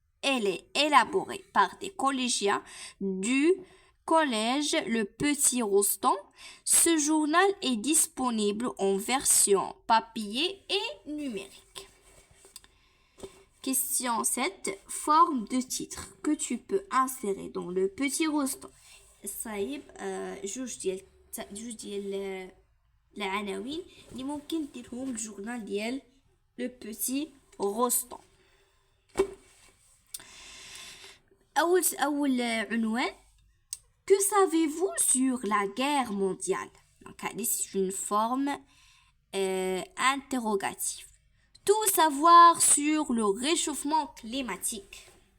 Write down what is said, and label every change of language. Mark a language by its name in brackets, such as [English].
[French] Elle est élaborée par des collégiens du collège Le Petit Rostand. Ce journal est disponible en version papier et numérique. Question 7. Forme de titre que tu peux insérer dans Le Petit Rostand. [Arabic] صايب جوج ديال العناوين اللي ممكن ديرهم الجورنال ديال لو بوتي روستون. اول عنوان [French] que savez-vous sur la guerre mondiale. Donc c'est une forme interrogative. Tout savoir sur le réchauffement climatique.